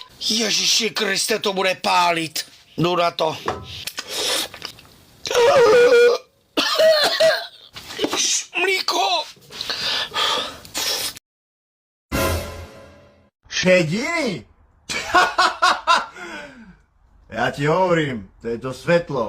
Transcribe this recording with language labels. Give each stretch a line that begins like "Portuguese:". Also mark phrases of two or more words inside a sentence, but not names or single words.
Czech: Ježiši Kriste, to bude pálit. Jdu na to. Mlíko. Šediny?
Slovak: Ja ti hovorím, to je to svetlo.